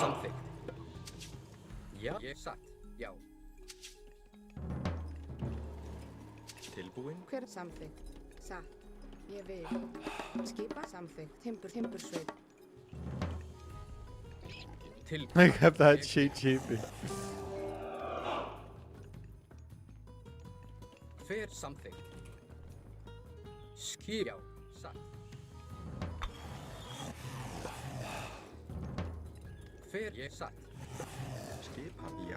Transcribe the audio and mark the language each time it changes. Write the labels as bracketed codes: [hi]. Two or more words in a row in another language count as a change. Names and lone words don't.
[is] samþykkt. Já. Ég satt. Já. Tilbúin. Hver er samþykkt? Sa, ég vil. Skipa, samþykkt. Timbursveit. Tilbúin. [en] I kept that cheapy. [is] Hver samþykkt? Skip. Já. Satt. Hver ég satt? Skipan. Já.